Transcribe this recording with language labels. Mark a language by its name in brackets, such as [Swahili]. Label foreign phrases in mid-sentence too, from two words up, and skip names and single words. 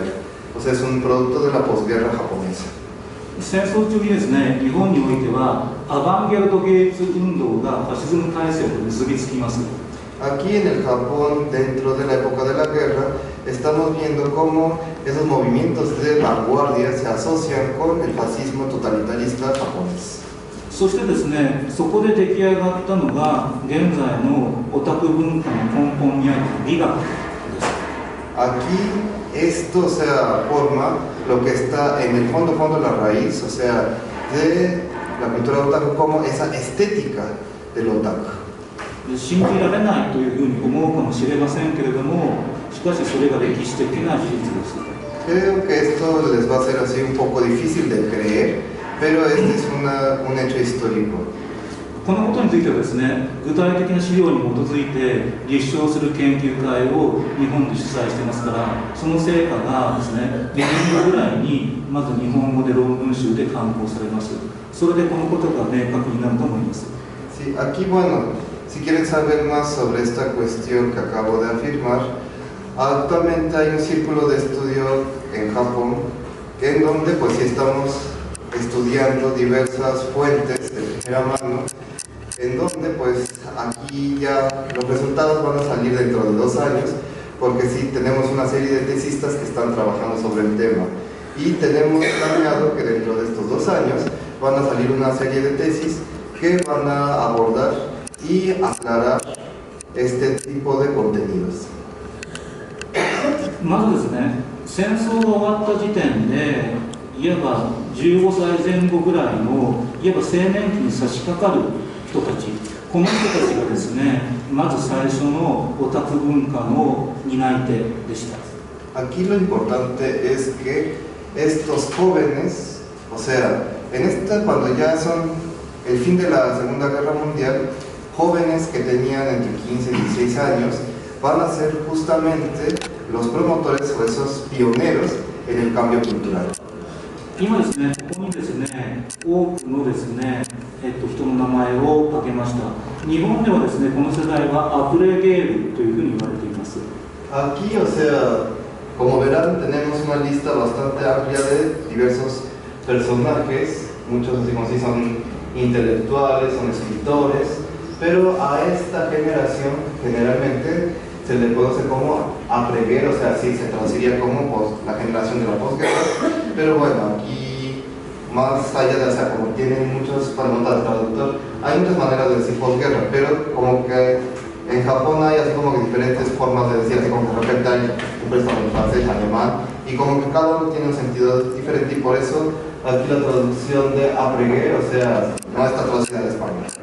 [Spanish] O sea, es un producto de la posguerra japonesa. [Japanese] 戦争中にですね、日本においてはアバンギャルド芸術運動がファシズム体制と結びつきます。 [Spanish] Aquí en el Japón, dentro de la época de la guerra, estamos viendo cómo esos movimientos de vanguardia se asocian con el fascismo totalitarista japonés. [Japanese] そしてですね、そこで出来上がったのが現在のオタク文化の根本にある美学です。 [Spanish] Aquí esto, o sea, forma lo que está en el fondo, la raíz, o sea, de la cultura otaku como esa estética del otaku. [Japanese] 信じられないというふうに思うかもしれませんけれども、しかしそれが歴史的な事実です。 [Spanish] Creo que esto les va a ser así un poco difícil de creer, pero este es un hecho histórico. [Japanese] このことについてはですね、具体的な資料に基づいて立証する研究会を日本で主催してますから、その成果がですね、2年後ぐらいにまず日本語で論文集で刊行されます。それでこのことが明確になると思います。 [Spanish] Sí, aquí, bueno, si quieren saber más sobre esta cuestión que acabo de afirmar, actualmente hay un círculo de estudio en Japón en donde pues sí estamos estudiando diversas fuentes de primera mano, en donde pues aquí ya los resultados van a salir dentro de 2 años, porque sí tenemos una serie de tesistas que están trabajando sobre el tema y tenemos planeado que dentro de estos 2 años van a salir una serie de tesis que van a abordar y aclarar este tipo de contenidos. [Japanese] まずですね、戦争が終わった時点で、いわば15歳前後ぐらいの、いわば青年期に差し掛かる人たち、この人たちがですね、まず最初のオタク文化の担い手でした。 [Spanish] Aquí lo importante es que estos jóvenes, o sea, en esta, cuando ya son el fin de la Segunda Guerra Mundial, jóvenes que tenían entre 15 y 16 años, van a ser justamente los promotores o esos pioneros en el cambio cultural. [Japanese] 今ですね、ここにですね、多くのですね、人の名前を挙げました。日本ではですね、この世代はアプレゲールというふうに言われています。 [Spanish] Aquí, o sea, como verán, tenemos una lista bastante amplia de diversos personajes, muchos así como si son intelectuales, son escritores, pero a esta generación generalmente se le conoce como apleguer, o sea, sí se traduciría como la generación de la posguerra, pero bueno, aquí más allá de, o sea, como tienen muchos, para notar el traductor, hay muchas maneras de decir posguerra, pero como que en Japón hay así como que diferentes formas de decir, así como que de repente hay un préstamo en francés, alemán, y como que cada uno tiene un sentido diferente, y por eso aquí la traducción de apleguer, o sea, no está traducida al español.